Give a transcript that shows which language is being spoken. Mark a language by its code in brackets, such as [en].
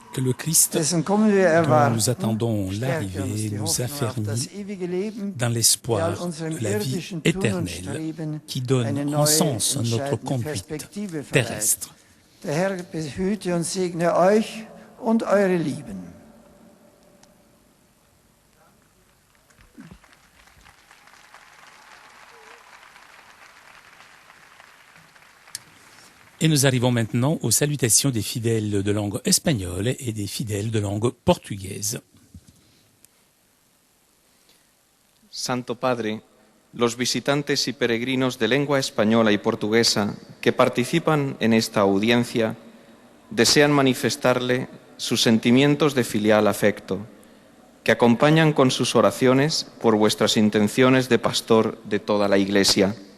[fr] que le Christ, dont nous attendons l'arrivée, nous affermit dans l'espoir de la vie éternelle qui donne un sens à notre conduite terrestre. [de] Der Herr behüte und segne euch und eure Lieben. [fr] Et nous arrivons maintenant aux salutations des fidèles de langue espagnole et des fidèles de langue portugaise. [es] Santo Padre, los visitantes y peregrinos de lengua española y portuguesa que participan en esta audiencia desean manifestarle sus sentimientos de filial afecto, que acompañan con sus oraciones por vuestras intenciones de pastor de toda la Iglesia.